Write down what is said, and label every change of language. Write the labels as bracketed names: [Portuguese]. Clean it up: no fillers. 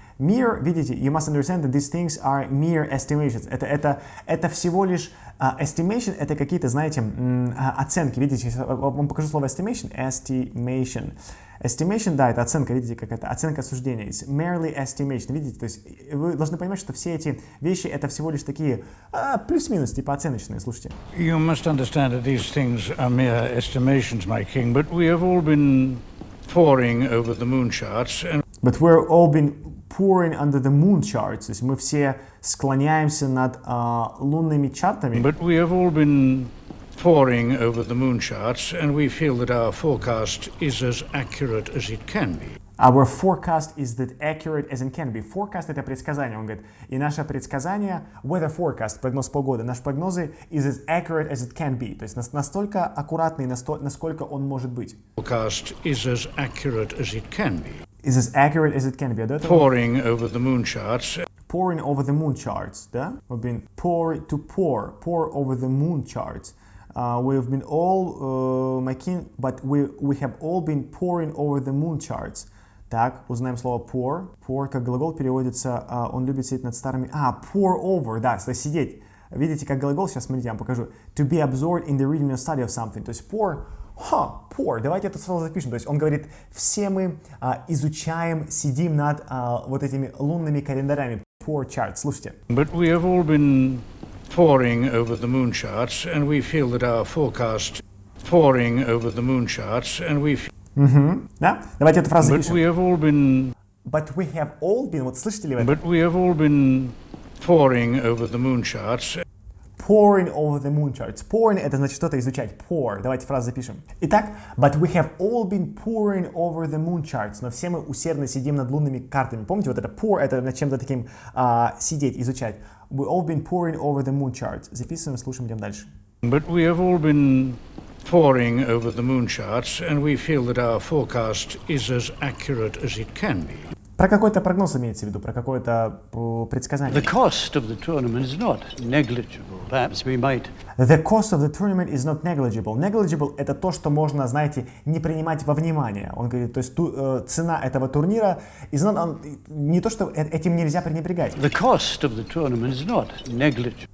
[English] Mere, [Russian] видите, [English] you must understand that these things are mere estimations. [Russian] Это всего лишь estimation, это какие-то, знаете, оценки. Видите, я вам покажу слово estimation. [English] Estimation. [Russian] Estimation, да, это оценка, видите, как это оценка суждения. [English] It's merely estimation, [Russian] видите, то есть вы должны понимать, что все эти вещи это всего лишь такие плюс-минус, типа оценочные, слушайте. [English] You must understand that these things are mere estimations, my king, but we have all been poring over the moon charts and... But we're all been poring under the moon charts, [Russian] то есть мы все склоняемся над лунными чартами. [English] But we have all been poring over the moon charts, and we feel that our forecast is as accurate as it can be. Our forecast is that accurate as it can be. [Russian] Forecast — это предсказание, он говорит. И наше предсказание, weather forecast, прогноз погоды, наши прогнозы [English] is as accurate as it can be. [Russian] То есть настолько аккуратный, насколько он может быть. [English] Forecast is as accurate as it can be. Is as accurate as it can be. Poring over the moon charts. Pouring over the moon charts, [Russian] да? [English] We've been pour over the moon charts. We've been all, my king, but we have all been pouring over the moon charts. [Russian] Так, узнаем слово pour. Pour как глагол переводится, он любит сидеть над старыми... pour over, да, то есть сидеть. Видите, как глагол, сейчас смотрите, я вам покажу. [English] To be absorbed in the reading or study of something. [Russian] То есть pour, давайте это сразу запишем. То есть он говорит, все мы изучаем, сидим над вот этими лунными календарями. [English] Pour charts, [Russian] слушайте. [English] But we have all been poring over the moon charts, and we feel that our forecast poring over the moon charts, and we feel... [Russian] Да? Давайте эту фразу запишем. [English] But we have all been... But we have all been... [Russian] Вот слышите ли вы это? [English] But we have all been poring over the moon charts. Pouring over the moon charts. [Russian] Pouring — это значит что-то изучать. Pour. Давайте фразу запишем. [English] Итак, but we have all been poring over the moon charts. [Russian] Но все мы усердно сидим над лунными картами. Помните, вот это pour — это над чем-то таким сидеть, изучать. [English] We all been poring over the moon charts. [Russian] Записываем, слушаем, идем дальше. [English] But we have all been poring over the moon charts, and we feel that our forecast is as accurate as it can be. [Russian] Про какой-то прогноз имеется в виду, про какое-то предсказание. [English] The cost of the tournament is not negligible. Perhaps we might... The cost of the tournament is not negligible. [Russian] Negligible — это то, что можно, знаете, не принимать во внимание. Он говорит, то есть цена этого турнира is not, не то, что этим нельзя пренебрегать. [English] The cost of the tournament is not negligible.